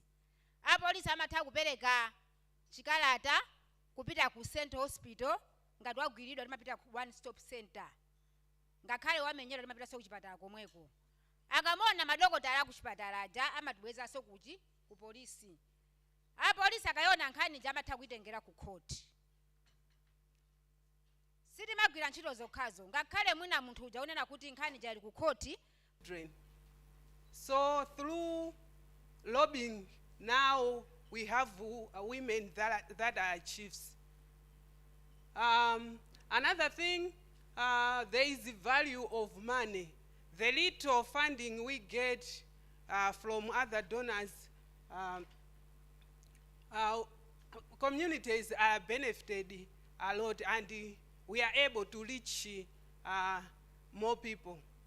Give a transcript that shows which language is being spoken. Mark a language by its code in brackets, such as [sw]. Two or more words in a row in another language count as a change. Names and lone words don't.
[ny] Apolisi amatha kupereka chikalata kupita ku Central Hospital, ngati wagwiridwa timapita ku [en] one stop center, [ny] ngakhale wamenyedwa timapita ku chipatala komweko. Akamona madokotala ku chipatala aja amatibwezaso kuti ku polisi. Apolisi akayona nkhani ja amatha kuitengera ku court. Sitimagwira ntchito zokhazo, ngakhale mwina munthu uja unena kuti nkhani ja ili ku court. [en] So through lobbying, now we have women that are chiefs. Another thing, there is the value of money. The little funding we get from other donors, communities are benefited a lot, and we are able to reach more people.